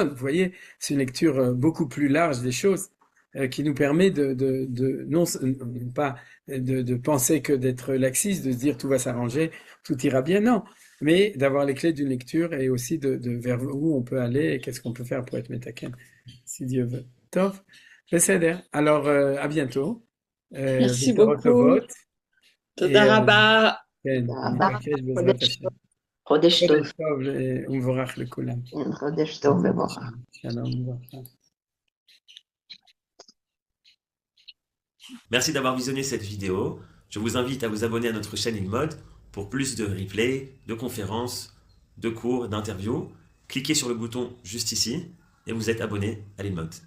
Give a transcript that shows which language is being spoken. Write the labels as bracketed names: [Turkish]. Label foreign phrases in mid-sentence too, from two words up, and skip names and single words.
[French] Vous voyez, c'est une lecture beaucoup plus large des choses qui nous permet non pas de penser que d'être laxiste, de se dire tout va s'arranger, tout ira bien, non, mais d'avoir les clés d'une lecture et aussi de vers où on peut aller et qu'est-ce qu'on peut faire pour être métaken, si Dieu veut. [Hebrew] טוב, בסדר. [French] Alors à bientôt. Merci [Hebrew] בשורות [French] beaucoup. [Hebrew] טובות. תודה רבה. כן, תודה רבה. ניפגש בעזרת השם. חודש טוב. חודש טוב ומבורך לכולם. כן, חודש טוב ומבורך. שלום וברכה. [French] Merci d'avoir visionné cette vidéo. Je vous invite à vous abonner à notre chaîne InMode pour plus de replays, de conférences, de cours, d'interviews. Cliquez sur le bouton juste ici et vous êtes abonné à l'InMode.